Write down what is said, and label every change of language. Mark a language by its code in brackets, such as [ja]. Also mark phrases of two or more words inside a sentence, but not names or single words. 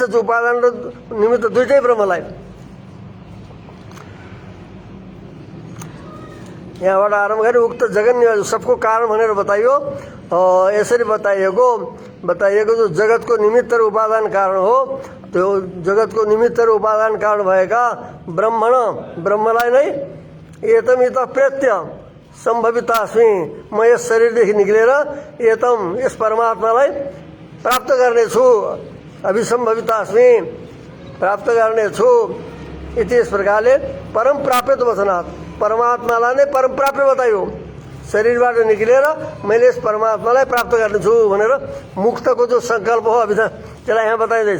[ne] जो उपादान र निमित्त दुईटै ब्रह्मलाई यहाँबाट आरम्भ गरे उक्त जगत निमित्त सबको कारण भनेर बताइयो। यसरी बताइएको जो जगतको निमित्त र उपादान कारण हो, त्यो जगतको निमित्त र उपादान कारण भएका ब्रह्मलाई नै [sa] एतम इत प्रेत्य सम्भवितास्मि [ne] म यस शरीरदेखि निक्लेर एतम यस परमात्मालाई प्राप्त गर्नेछु, अभिसम्भवितास्मि प्राप्त गर्नेछु इति यस प्रकारले [sa] परम प्राप्त वचनात् [ne] परमात्मालाई नै परम प्राप्त बताइयो। शरीरबाट निक्लेर मैले यस परमात्मालाई प्राप्त गर्नेछु भनेर मुक्तको जो संकल्प हो अभिधान त्यसलाई यहाँ बताइँदैछ।